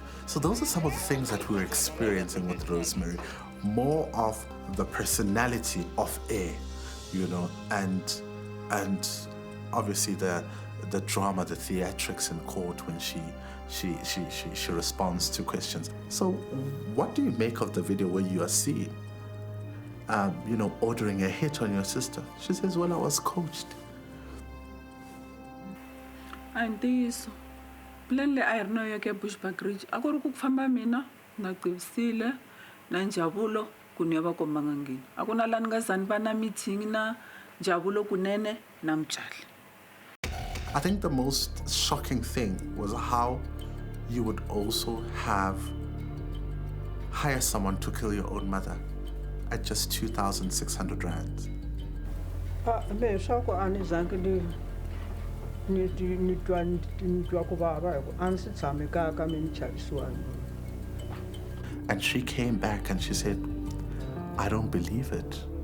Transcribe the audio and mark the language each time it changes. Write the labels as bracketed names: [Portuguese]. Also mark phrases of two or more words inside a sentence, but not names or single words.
[English] So those are some of the things that we were experiencing with Rosemary, more of the personality of A, you know, and obviously the drama, the theatrics in court when she responds to questions. So what do you make of the video where you are seen, you know, ordering a hit on your sister? She says, well, I was coached. And this plan [Tsonga] le a rena ya ke Bushbuck Ridge a ku ri ku famba mina na Qivisile na Njabulo ku ne va kombanga ngini a ku na la ni nga zani va na meeting na Njabulo kunene na Mtshali. [English] I think the most shocking thing was how you would also hire someone to kill your own mother at just 2,600 rands. [Tsonga] Leswaku a ni zangi ni twa ku vava hi ku a ni si tshame kaya ka mi ni chavisiwani. [English] And she came back and she said, I don't believe it.